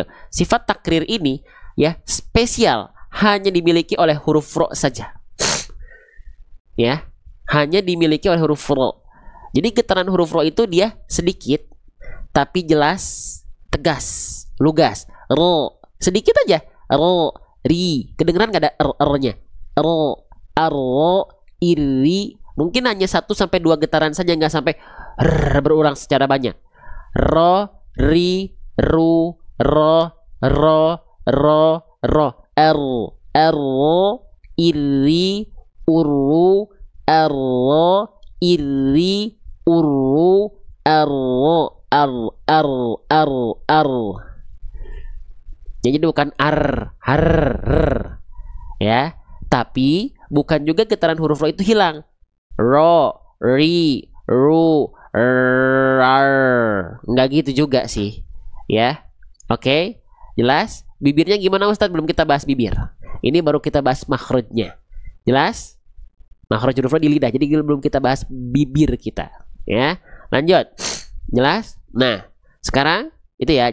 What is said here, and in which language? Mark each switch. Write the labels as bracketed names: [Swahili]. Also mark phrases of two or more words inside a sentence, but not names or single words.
[Indonesian] Sifat takrir ini ya spesial, hanya dimiliki oleh huruf ro saja. Ya, hanya dimiliki oleh huruf ro. Jadi getaran huruf ro itu dia sedikit tapi jelas, tegas, lugas. Ro sedikit aja. Ro, ri. Kedengeran gak ada r-nya? Ro, arro, iri. Mungkin hanya 1-2 getaran saja, nggak sampai berulang secara banyak. Ro, ri, ru, ro, ro, ro, ro, ero, ero, iri, uru, ero, iri, uru, ero, aro. Jadi bukan ya. Tapi bukan juga getaran huruf ro itu hilang. Ro, ri, ru, rar. Nggak gitu juga sih. Ya. Oke. Jelas? Bibirnya gimana Ustadz? Belum kita bahas bibir. Ini baru kita bahas makhrajnya. Jelas? Makhraj huruf ro di lidah. Jadi belum kita bahas bibir kita. Ya. Lanjut. Jelas? Nah, sekarang itu ya.